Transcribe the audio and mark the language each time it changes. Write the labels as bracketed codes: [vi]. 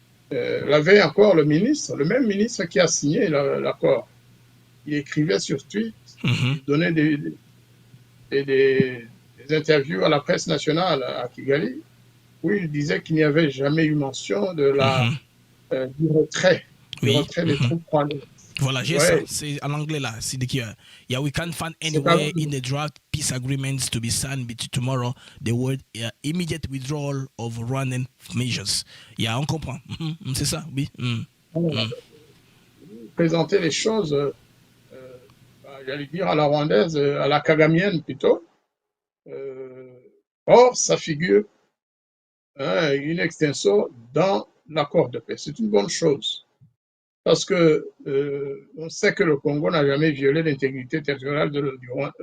[fr] La veille encore, le même ministre qui a signé l'accord, il écrivait sur Twitter, il donnait des interviews à la presse nationale à Kigali, où il disait qu'il n'y avait jamais eu mention de du retrait des troupes rwandaises. Voilà, j'ai ça. C'est en anglais là. C'est de [en] yeah, we can't find anywhere in the draft peace agreements to be signed between tomorrow the word immediate withdrawal of Rwandan measures. [fr] Yeah, on comprend. C'est ça, oui. Présenter les choses, j'allais dire à la rwandaise, à la kagamienne plutôt. Or, ça figure une extension dans l'accord de paix. C'est une bonne chose. Parce que on sait que le Congo n'a jamais violé l'intégrité territoriale du Rwanda.